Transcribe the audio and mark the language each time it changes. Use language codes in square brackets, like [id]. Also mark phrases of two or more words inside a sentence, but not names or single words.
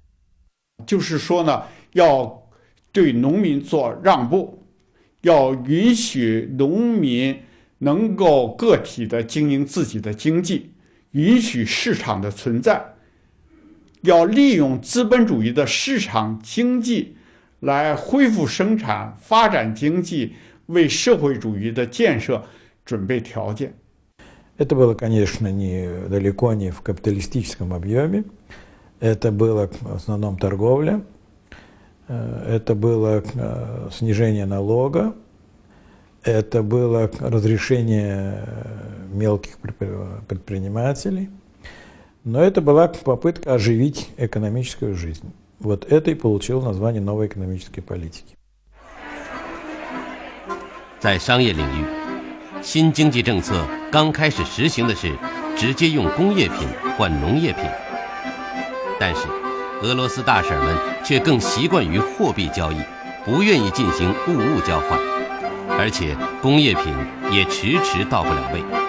[zh] 就是说呢，要对农民做让步，要允许农民能够个体的经营自己的经济，允许市场的存在，要利用资本主义的市场经济来恢复生产、发展经济，为社会主义的建设准备条件。 [ru] Это было, конечно, далеко не в капиталистическом объеме. Это было в основном торговля, это было снижение налога, это было разрешение мелких предпринимателей, но это была попытка оживить экономическую жизнь. Вот это и получило название новой экономической политики. [zh] 在商业领域，新经济政策刚开始实行的是直接用工业品换农业品，但是俄罗斯大婶们却更习惯于货币交易，不愿意进行物物交换，而且工业品也迟迟到不了位。